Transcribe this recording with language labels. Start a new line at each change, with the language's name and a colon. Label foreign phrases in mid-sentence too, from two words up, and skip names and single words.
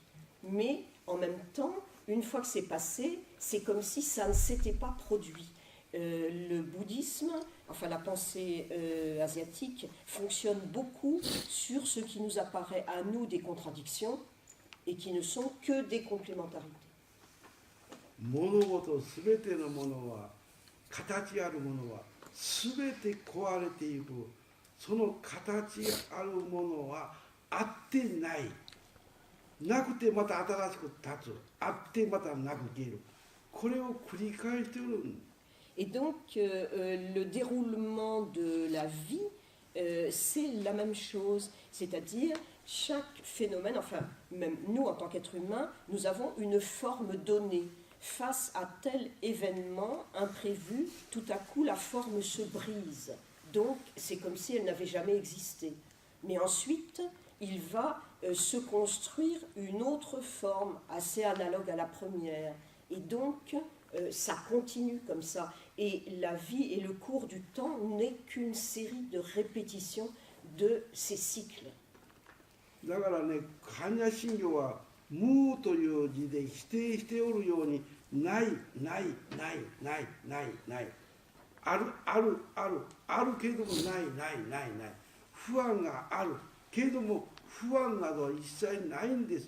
French: Mais en même temps, une fois que c'est passé, c'est comme si ça ne s'était pas produit. Le bouddhisme, enfin la pensée asiatique, fonctionne beaucoup sur ce qui nous apparaît à nous des contradictions et qui ne sont que des complémentarités.
Japanese: 物事すべてのものは、形あるものはすべて壊れていく。その形あるものはあってない。なくてまた新しく立つ。あってまたなく消える。これを繰り返しているんです。
French: Et donc, le déroulement de la vie, c'est la même chose. C'est-à-dire, chaque phénomène, enfin, même nous, en tant qu'êtres humains, nous avons une forme donnée. Face à tel événement imprévu, tout à coup, la forme se brise. Donc, c'est comme si elle n'avait jamais existé. Mais ensuite, il va se construire une autre forme, assez analogue à la première. Et donc, ça continue comme ça. Et la vie et le cours du temps n'est qu'une série de répétitions de ces cycles.
Japanese: だからね、般若心経は無という字で否定しておるように、ないないないないないない、あるあるあるあるけれどもないないないない、不安があるけれども不安などは一切ないんです。